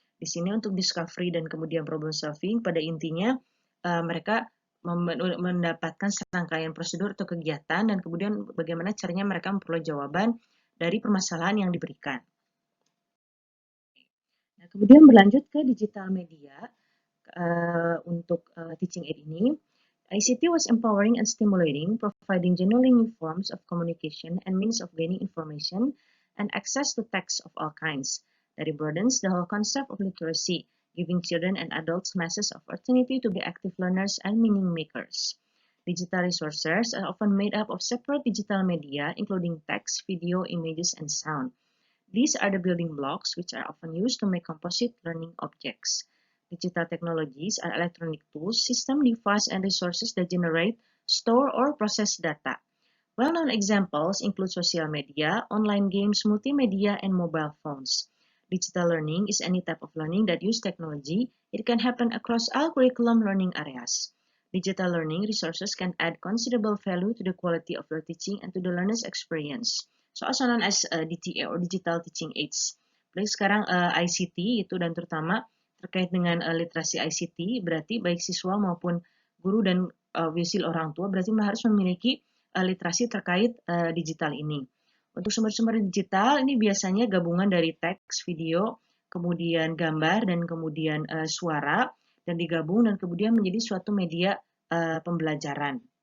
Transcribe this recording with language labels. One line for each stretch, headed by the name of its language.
Indonesian: Di sini untuk discovery dan kemudian problem solving pada intinya mereka mendapatkan serangkaian prosedur atau kegiatan dan kemudian bagaimana caranya mereka memperoleh jawaban dari permasalahan yang diberikan. Nah, kemudian berlanjut ke digital media untuk teaching aid ini.
English: ICT was empowering and stimulating, providing genuinely new forms of communication and means of gaining information and access to text of all kinds. that it broadens the whole concept of literacy, giving children and adults masses of opportunity to be active learners and meaning makers. Digital resources are often made up of separate digital media, including text, video, images, and sound. These are the building blocks which are often used to make composite learning objects. Digital technologies are electronic tools, system, devices, and resources that generate, store, or process data. Well-known examples include social media, online games, multimedia, and mobile phones. Digital learning is any type of learning that uses technology. It can happen across all curriculum learning areas. Digital learning resources can add considerable value to the quality of your teaching and to the learner's experience. So also known as DTA or Digital Teaching Aids.
Indonesian: Apalagi sekarang ICT itu dan terutama terkait dengan literasi ICT, berarti baik siswa maupun guru dan obviously orang tua berarti harus memiliki literasi terkait digital ini. Untuk sumber-sumber digital ini biasanya gabungan dari teks, video, kemudian gambar, dan kemudian suara, dan digabung dan kemudian menjadi suatu media pembelajaran.